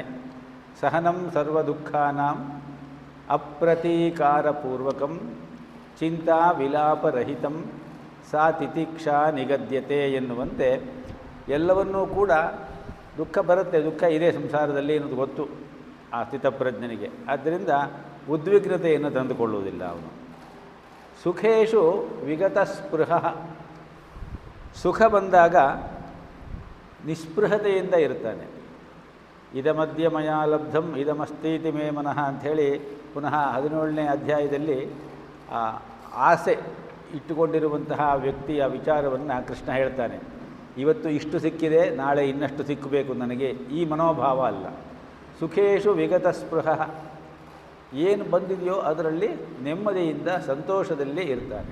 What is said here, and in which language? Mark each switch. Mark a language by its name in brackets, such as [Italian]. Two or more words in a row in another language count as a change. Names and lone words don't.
[Sanskrit] ಸಹನಂ ಸರ್ವ ದುಃಖಾನಾಂ ಅಪ್ರತೀಕಾರಪೂರ್ವಕಂ ಚಿಂತಾ ವಿಲಾಪರಹಿತಂ ಸಾ ತಿತಿಕ್ಷಾ ನಿಗದ್ಯತೆ [Kannada] ಎನ್ನುವಂತೆ ಎಲ್ಲವನ್ನೂ ಕೂಡ ದುಃಖ ಬರುತ್ತೆ, ದುಃಖ ಇದೆ ಸಂಸಾರದಲ್ಲಿ ಅನ್ನೋದು ಗೊತ್ತು ಆ ಸ್ಥಿತಪ್ರಜ್ಞನಿಗೆ. ಆದ್ದರಿಂದ ಉದ್ವಿಗ್ನತೆಯನ್ನು ತಂದುಕೊಳ್ಳುವುದಿಲ್ಲ ಅವನು. [Sanskrit] ಸುಖೇಶು ವಿಗತ ಸ್ಪೃಹ, [Kannada] ಸುಖ ಬಂದಾಗ ನಿಸ್ಪೃಹತೆಯಿಂದ ಇರ್ತಾನೆ. [Sanskrit] ಇದಮದ್ಯ ಮಯಾ ಲಬ್ಧಂ ಇದಮಸ್ತೀತಿ ಮೇ ಮನಃ [Kannada] ಅಂಥೇಳಿ ಪುನಃ 17ನೇ ಅಧ್ಯಾಯದಲ್ಲಿ ಆಸೆ ಇಟ್ಟುಕೊಂಡಿರುವಂತಹ ವ್ಯಕ್ತಿಯ ವಿಚಾರವನ್ನು ಕೃಷ್ಣ ಹೇಳ್ತಾನೆ. ಇವತ್ತು ಇಷ್ಟು ಸಿಕ್ಕಿದೆ, ನಾಳೆ ಇನ್ನಷ್ಟು ಸಿಕ್ಕಬೇಕು ನನಗೆ, ಈ ಮನೋಭಾವ ಅಲ್ಲ. [Sanskrit] ಸುಖೇಶು ವಿಗತ ಸ್ಪೃಹ, [Kannada] ಏನು ಬಂದಿದೆಯೋ ಅದರಲ್ಲಿ ನೆಮ್ಮದಿಯಿಂದ ಸಂತೋಷದಲ್ಲಿ ಇರ್ತಾನೆ.